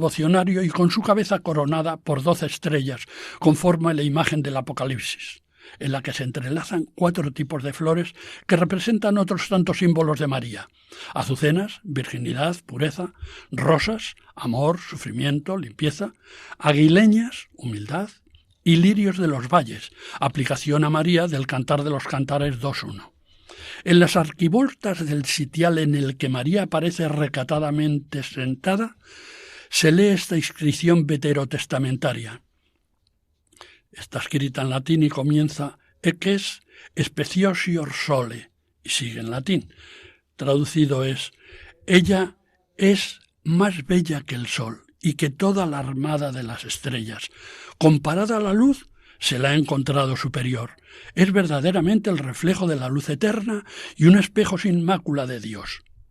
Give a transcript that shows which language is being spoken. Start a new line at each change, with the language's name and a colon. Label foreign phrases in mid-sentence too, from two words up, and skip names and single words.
Spanish: devocionario y con su cabeza coronada por 12 estrellas, conforme a la imagen del Apocalipsis, en la que se entrelazan 4 tipos de flores que representan otros tantos símbolos de María: azucenas, virginidad, pureza; rosas, amor, sufrimiento, limpieza; aguileñas, humildad; y lirios de los valles, aplicación a María del Cantar de los Cantares 2.1. En las arquivoltas del sitial en el que María aparece recatadamente sentada, se lee esta inscripción veterotestamentaria. Está escrita en latín y comienza
Latin: Eques speciosior sole,
Spanish: y sigue en latín. Traducido es: ella es más bella que el sol y que toda la armada de las estrellas. Comparada a la luz, se la ha encontrado superior. Es verdaderamente el reflejo de la luz eterna y un espejo sin mácula de Dios.